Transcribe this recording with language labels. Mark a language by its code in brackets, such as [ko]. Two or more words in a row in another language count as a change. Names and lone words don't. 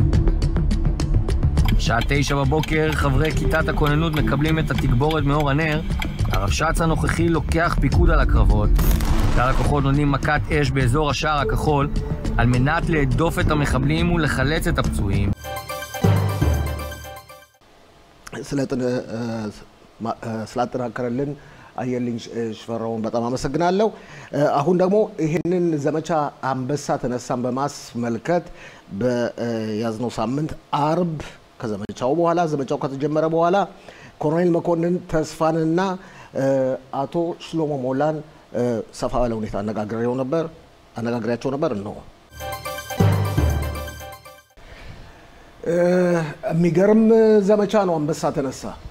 [he] שעה 9 בבוקר, חברי כיתת הכוננות מקבלים את התגבורת מאור הנר, הרבש"ץ הנוכחי לוקח פיקוד על הקרבות. כלל הכוחות נותנים מכת אש באזור השער הכחול, על מנת להדוף את המחבלים ולחלץ את הפצועים. [am] ስላጠናከረልን አየልኝ ሽፈራውን በጣም አመሰግናለሁ። አሁን ደግሞ ይሄንን ዘመቻ አንበሳ ተነሳን በማስመልከት በያዝነው ሳምንት አርብ ከዘመቻው በኋላ ዘመቻው ከተጀመረ በኋላ ኮሎኔል መኮንን ተስፋንና አቶ ሽሎሞ ሞላን ሰፋ ባለ ሁኔታ አነጋግሬያቸው ነበር ነው። የሚገርም ዘመቻ ነው አንበሳ ተነሳ።